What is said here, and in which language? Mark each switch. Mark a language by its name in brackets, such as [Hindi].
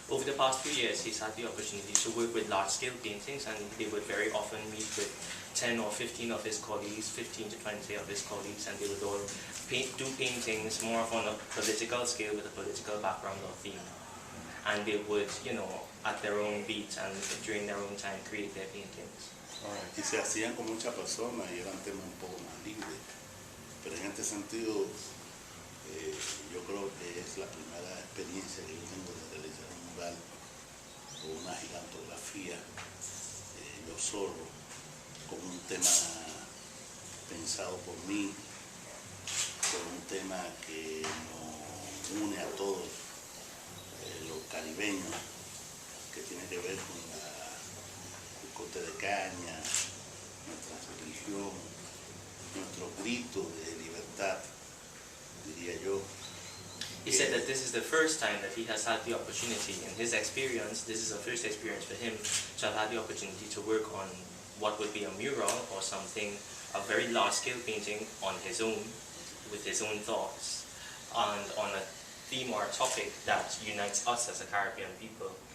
[English] Over the past few years, he's had the opportunity to work with large-scale paintings, and he would very often meet with 10 or 15 of his colleagues, 15 to 20 of his colleagues, and they would all do paintings more on a political scale with a political background or theme. And they would, at their own beat and during their own time, create their paintings. [Spanish] Y se hacían con muchas personas y eran temas un poco más libres. Pero en este sentido, yo creo que es la primera experiencia que yo tengo de realizar un mural o una gigantografía yo solo, con un tema pensado por mí, con un tema que nos une a todos los caribeños, que tiene que ver con el corte de caña, nuestra religión, nuestro grito de libertad, diría yo. [English] He said that this is the first time that he has had the opportunity, in his experience, this is a first experience for him, to have had the opportunity to work on what would be a mural or something, a very large-scale painting on his own, with his own thoughts, and on a theme or a topic that unites us as a Caribbean people.